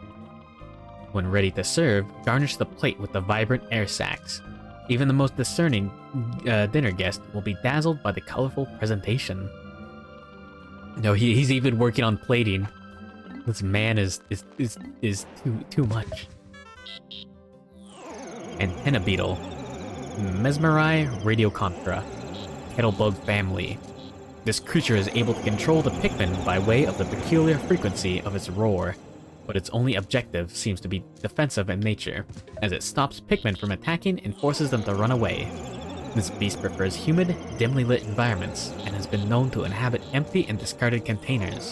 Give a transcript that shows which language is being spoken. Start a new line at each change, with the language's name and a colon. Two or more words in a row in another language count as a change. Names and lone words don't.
English: When ready to serve, garnish the plate with the vibrant air sacs. Even the most discerning dinner guest will be dazzled by the colorful presentation. No, he's even working on plating. This man is too much. Antenna Beetle. Mesmeri radiocontra. Kettlebug family. This creature is able to control the Pikmin by way of the peculiar frequency of its roar, but its only objective seems to be defensive in nature, as it stops Pikmin from attacking and forces them to run away. This beast prefers humid, dimly lit environments, and has been known to inhabit empty and discarded containers.